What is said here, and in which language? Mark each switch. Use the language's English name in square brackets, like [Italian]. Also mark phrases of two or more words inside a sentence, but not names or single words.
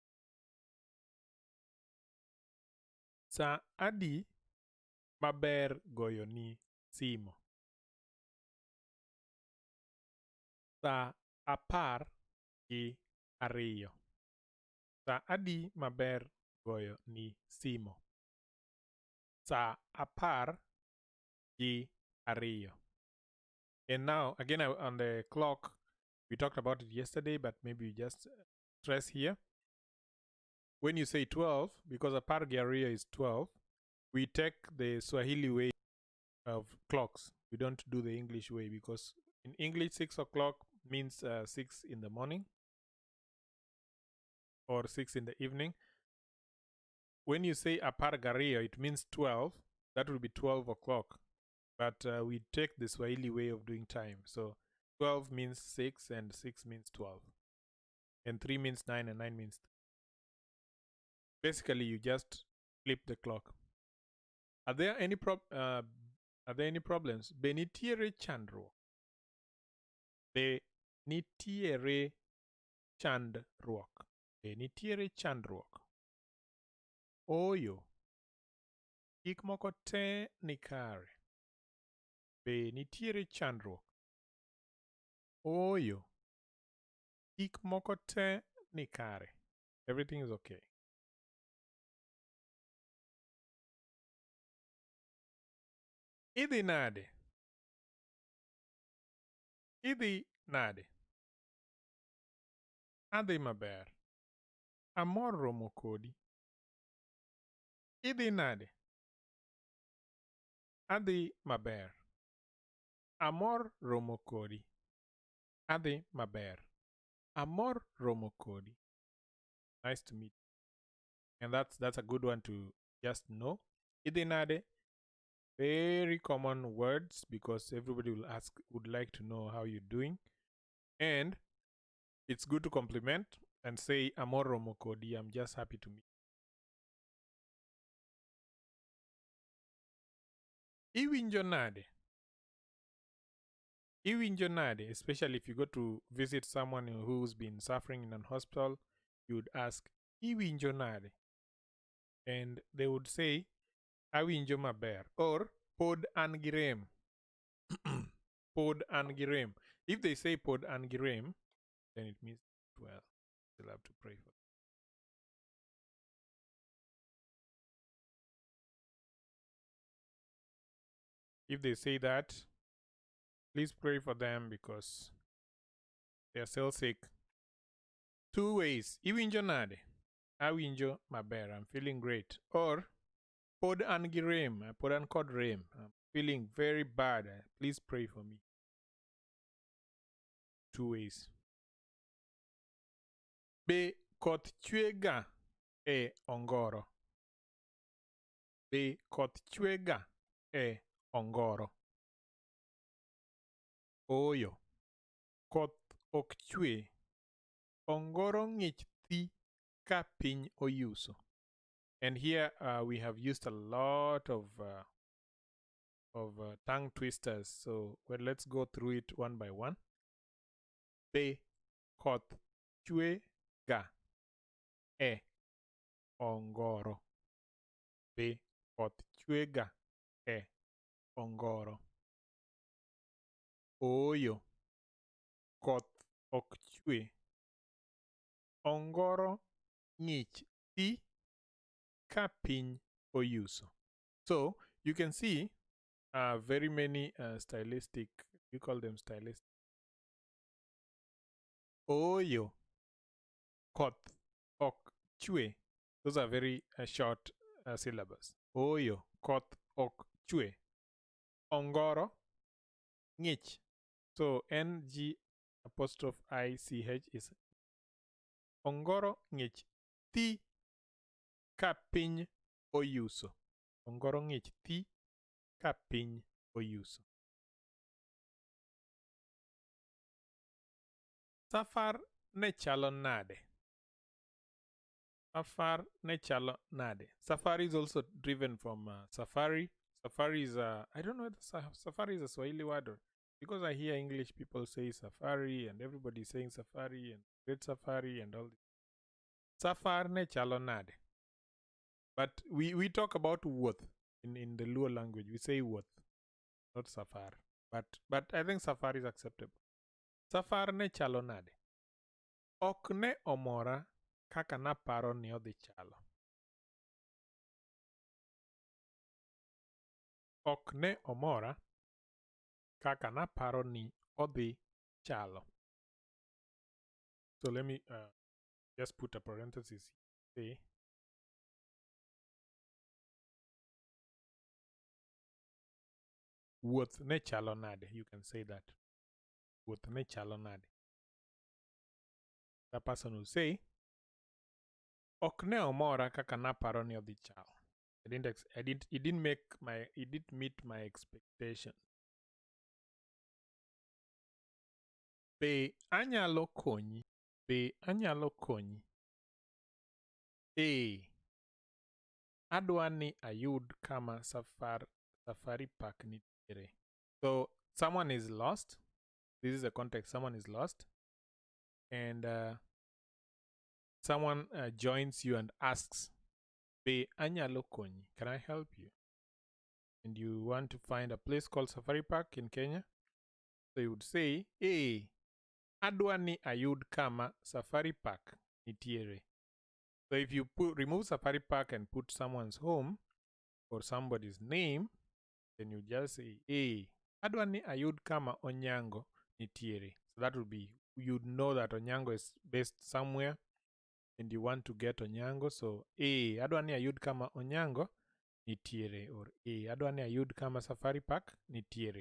[Luo (Kenya and Tanzania)] Sa adi maber goyoni simo? Sa 12. Sa adi maber goyoni simo? Sa 12. [English] And now, again, on the clock, we talked about it yesterday, but maybe we just stress here. When you say 12, because [Luo (Kenya and Tanzania)] apar gi ariyo [English] is 12, we take the Swahili way of clocks. We don't do the English way, because in English, 6 o'clock means 6 in the morning or 6 in the evening. When you say [Luo (Kenya and Tanzania)] apar gi ariyo, [English] it means 12. That will be 12 o'clock. But we take the Swahili way of doing time. So 12 means 6 and 6 means 12. And 3 means 9 and 9 means 3. Basically, you just flip the clock. Are there any problems? [Luo (Kenya and Tanzania)] Be nitiere chandruok. Be nitiere chandruok. Be nitiere chandruok. Ooyo. Gik moko te ni kare. Be nitiere chandruok. Ooyo. Gik moko te ni kare. [English] Everything is okay. [Luo (Kenya and Tanzania)] Idhi nade? Idhi nade? Adhi maber. Amor romo kodi. Idhi nade? Adhi maber. Amor romo kodi. Adhi maber. Amor romo kodi. [English] Nice to meet you. And that's a good one to just know. [Luo (Kenya and Tanzania)] Idhi nade? [English] Very common words because everybody would like to know how you're doing. And it's good to compliment and say [Luo (Kenya and Tanzania)] amor romo kodi. [English] I'm just happy to meet you. [Luo (Kenya and Tanzania)] Iwinjo nade? Iwinjo nade? [English] Especially if you go to visit someone who's been suffering in an hospital, you would ask [Luo (Kenya and Tanzania)] Iwinjo nade? [English] And they would say [Luo (Kenya and Tanzania)] Awinjo maber [English] or [Luo (Kenya and Tanzania)] pod an gi rem. Pod an gi rem. [English] If they say [Luo (Kenya and Tanzania)] pod an gi rem, [English] then it means, well, you'll have to pray for them. If they say that, please pray for them because they are still sick. Two ways. [Luo (Kenya and Tanzania)] Iwinjo nade? Awinjo maber. [English] I'm feeling great. [Luo (Kenya and Tanzania)] Or pod an gi rem. Pod an kod rem. [English] I'm feeling very bad. Please pray for me. Two ways. [Luo (Kenya and Tanzania)] Be koth chwe ga e ONGORO. Be koth chwe ga e ONGORO. Ooyo. Koth ok chwe. ONGORO ng'ich thi ka piny OYUSO. [English] And here we have used a lot of tongue twisters. So let's go through it one by one. [Luo (Kenya and Tanzania)] Be koth chwe ga e ONGORO. Be koth chwe ga e ONGORO. Ooyo. Koth ok chwe. ONGORO ng'ich thi ka piny OYUSO. [English] So you can see very many stylistic, you call them stylistic. [Luo (Kenya and Tanzania)] Ooyo. Koth ok chwe. [English] Those are very short syllables. [Luo (Kenya and Tanzania)] Ooyo. Koth ok chwe. ONGORO ng'ich. [English] So NG apostrophe ICH is [Luo (Kenya and Tanzania)] ONGORO ng'ich thi ka piny OYUSO. ONGORO ng'ich thi ka piny OYUSO. Safar ne chalo nade? Safar ne chalo nade? [English] Safari is also driven from safari. Safari is I don't know if safari is a Swahili word or, because I hear English people say safari and everybody saying safari and great safari and all this. [Luo (Kenya and Tanzania)] Safar ne chalo nade? [English] But we talk about wuoth in the Luo language. We say wuoth, not safar. But I think safari is acceptable. [Luo (Kenya and Tanzania)] Safar ne chalo nade? Ok ne omora kaka naparo ni odhi chalo. Ok ne omora kaka naparo ni odhi chalo. [English] So let me just put a parenthesis here. [Luo (Kenya and Tanzania)] Wuoth ne chalo nade. [English] You can say that. [Luo (Kenya and Tanzania)] Wuoth ne chalo nade. [English] The person will say, [Luo (Kenya and Tanzania)] ok ne omora kaka naparo ni odhi chalo. [English] It didn't meet my expectation. [Luo (Kenya and Tanzania)] Be anyalo konyi. Be anyalo konyi. adwa ni ayud kama safari park nitiere. [English] So someone is lost. This is the context. Someone is lost, and someone joins you and asks, [Luo (Kenya and Tanzania)] "Be anyalo konyi? [English] Can I help you?" And you want to find a place called Safari Park in Kenya. So you would say, [Luo (Kenya and Tanzania)] "Hey, adwa ni ayud kama Safari Park nitiere." [English] So if you remove Safari Park and put someone's home or somebody's name, then you just say, [Luo (Kenya and Tanzania)] "Hey, adwa ni ayud kama Onyango nitiere." [English] So that would be, you'd know that Onyango is based somewhere and you want to get Onyango. So, hey, [Luo (Kenya and Tanzania)] adwa ni ayud kama Onyango nitiere, [English] or hey, [Luo (Kenya and Tanzania)] adwa ni ayud kama Safari Park nitiere.